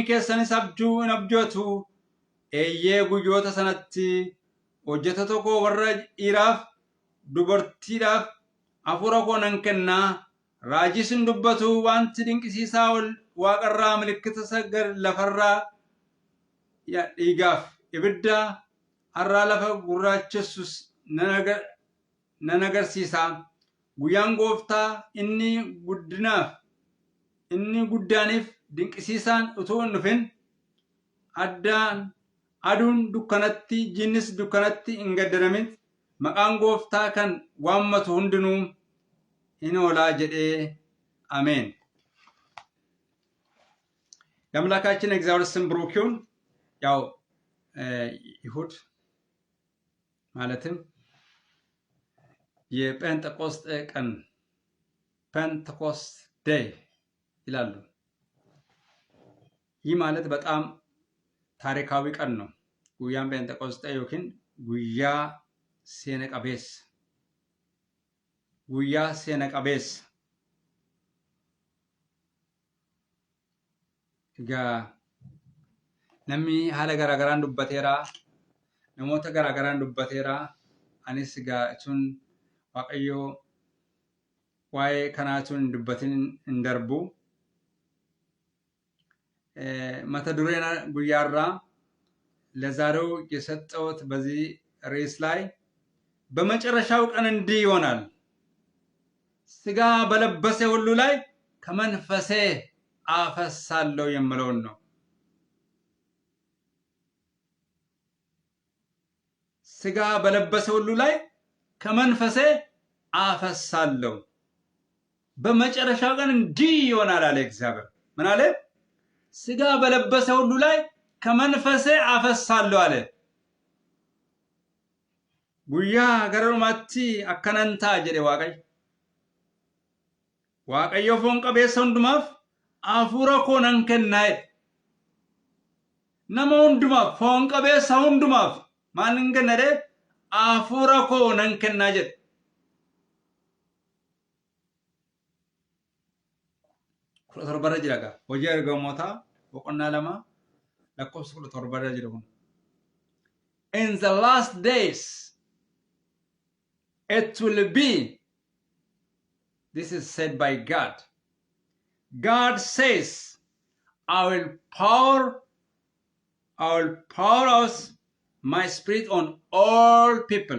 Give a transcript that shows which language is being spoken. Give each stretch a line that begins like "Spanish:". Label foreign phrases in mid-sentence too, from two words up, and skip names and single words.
Oromo: keessanis abjuu in abjootu eeyyee guyyoota sanatti hojjeta tokko warra dhiiraaf dubartiidhaaf hafuura koo nan kennaa raajis in dubbatu wanti dinqisiisaa waaqarraa milikkita sagar lafarraa dhiigaaf ibidda harraa lafa gurraachessus nan agarsiisa guyyaan gooftaa inni guddaaniif dinqisiisaan utuu hin dhufin aduun dukkanatti jinnis dukkanatti hin gaddaramin maqaan gooftaa kan waammatu hundinuu in oolaa jedhee
Amharic: አሜን። የአምላካችን እግዚአብሔር ስም ብሩክ ይሁን። ያው ይሁድ ማለትም የጴንጤቆስጤ ቀን
English: Pentecost Day
Amharic: ይላሉ። ይህ ማለት በጣም ታሪካዊ ቀን ነው። ጉያን ጴንጤቆስጤ ዮኪን ጉያ ሴነቀቤስ
Oromo: namni haala garaagaraan dubbateera namoota garaagaraan dubbateera anis sun waaqayyo waa'ee kanaatuun dubbatin hin darbu mata dureen guyyaarraa
Amharic: ለዛሬው የሰጠሁት በዚህ ርዕስ ላይ በመጨረሻው ቀን እንዲህ ይሆናል ስጋ በለበሰ ሁሉ ላይ ከመንፈሴ አፈሳለሁ የምለውን ነው። ስጋ በለበሰ ሁሉ ላይ ከመንፈሴ አፈሳለሁ በመጨረሻው ቀን እንዲህ ይሆናል አለ እግዚአብሔር። ምን አለ? ስጋ በለበሰ ሁሉ ላይ ከመንፈሴ አፈሳለሁ አለ።
Oromo: guyyaa gara-dhumaatti akkanatta jedhe waaqayyo foon qabeessa hundumaaf hafuura koo nan kennaa nama hundumaaf foon qabeessa hundumaaf maal nan kenna jedhe hafuura koo nan kennaa jedhe. kudha torbarra jira gaa hojii ergamootaa boqonnaa 2 lakkoofsa 17 jira kun.
English: In the last days it will be, this is said by God. God says, I will pour out my spirit on all people.